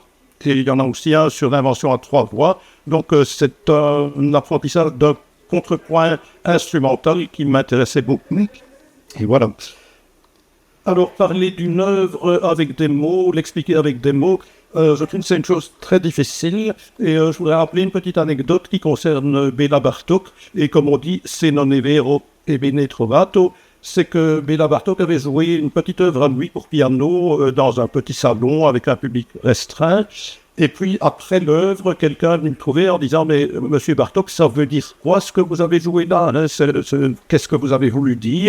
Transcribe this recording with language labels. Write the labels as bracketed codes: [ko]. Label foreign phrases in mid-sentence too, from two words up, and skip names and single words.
[fr] Et il y en a aussi un sur l'invention à 3 voix. Donc c'est un apprentissage d'un contrepoint instrumental qui m'intéressait beaucoup. Et voilà. Alors, parler d'une œuvre avec des mots, l'expliquer avec des mots, je trouve que c'est une chose très difficile. Et je voudrais rappeler une petite anecdote qui concerne Béla Bartók. Et comme on dit, [it] se non è vero e bene trovato, [fr] c'est que Béla Bartók avait joué une petite œuvre à lui pour piano dans un petit salon avec un public restreint. Et puis, après l'œuvre, quelqu'un me trouvait en disant « Mais monsieur Bartók, ça veut dire quoi ce que vous avez joué là, hein, qu'est-ce que vous avez voulu dire ?»